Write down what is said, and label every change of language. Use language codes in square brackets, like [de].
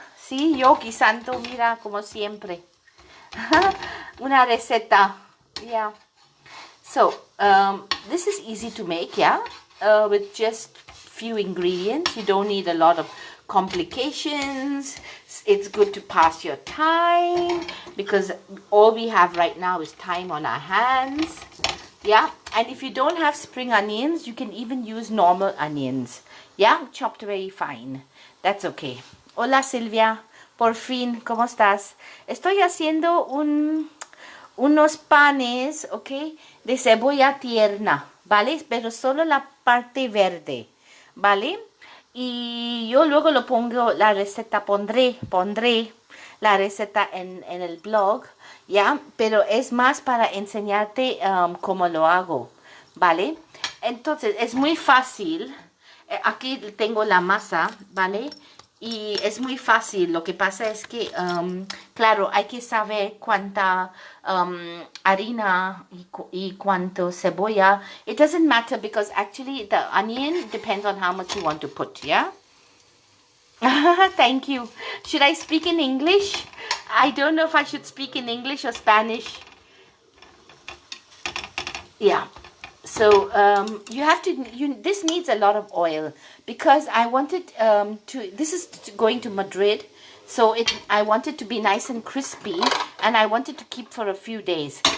[es] Sí, yo guisando, mira, como siempre. Una receta, yeah. [en] So, this is easy to make, yeah, with just few ingredients. You don't need a lot of complications. It's good to pass your time because all we have right now is time on our hands, yeah. And if you don't have spring onions, you can even use normal onions, yeah, chopped very fine. That's okay. [es] Hola Silvia, por fin, ¿cómo estás? Estoy haciendo unos panes, ok, de cebolla tierna, ¿vale? Pero solo la parte verde, ¿vale? Y yo luego lo pongo, la receta, pondré la receta en el blog, ¿ya? Pero es más para enseñarte cómo lo hago, ¿vale? Entonces, es muy fácil. Aquí tengo la masa, ¿vale? Y es muy fácil. Lo que pasa es que, claro, hay que saber cuánta harina y cuánto cebolla. [en] It doesn't matter because actually the onion depends on how much you want to put, yeah? Thank you. Should I speak in English? I don't know if I should speak in English or Spanish. Yeah. So you have to, this needs a lot of oil because I wanted this is going to Madrid, so I want it to be nice and crispy, and I want it to keep for a few days.